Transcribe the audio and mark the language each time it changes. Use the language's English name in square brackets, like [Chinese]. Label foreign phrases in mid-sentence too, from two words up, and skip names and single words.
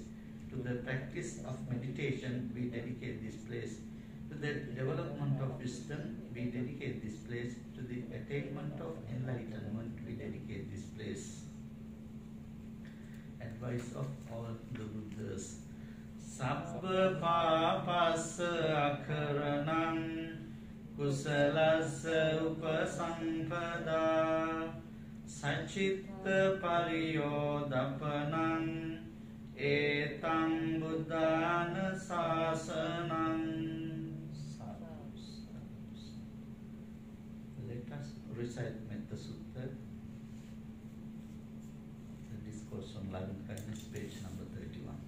[English] To the practice of meditation we dedicate this place. To the development of wisdom we dedicate this place. To the attainment of enlightenment we dedicate this place. Advice of all the Buddhas. [Pali] Sabba papasa akaranam kusalasa upasampada sachitta pariyodapanam etam buddhana sasanam. [English] Let us recite Metta Sutta, the discourse on loving kindness, page number 31.